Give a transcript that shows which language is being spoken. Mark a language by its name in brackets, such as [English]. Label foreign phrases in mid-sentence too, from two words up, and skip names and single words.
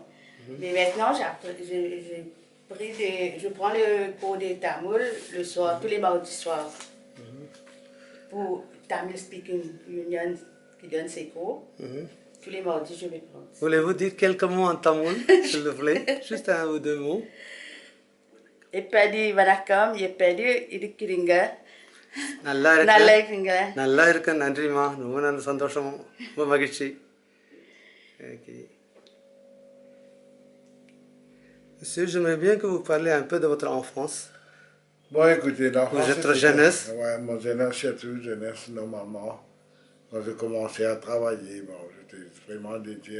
[French] Mais maintenant, je prends le cours de tamoul le soir, tous les mardis soirs. Pour Tamil Speaking Union qui donne ses cours. Tous les mardis, je vais prendre. Voulez-vous dire quelques mots en tamoul, s'il vous plaît? Juste 1 ou 2 mots. [Tamil] எப்படி வணக்கம், எப்படி இருக்கீங்க. நல்லா இருக்க நன்றிமா ரொம்ப நல்ல சந்தோஷம் ரொம்ப மகிழ்ச்சி [French] Monsieur, j'aimerais bien que vous parliez un peu de votre enfance. Bon, écoutez, votre jeunesse. Oui, mon jeunesse, surtout jeunesse, normalement. Quand j'ai commencé à travailler, bon, j'étais vraiment dédié.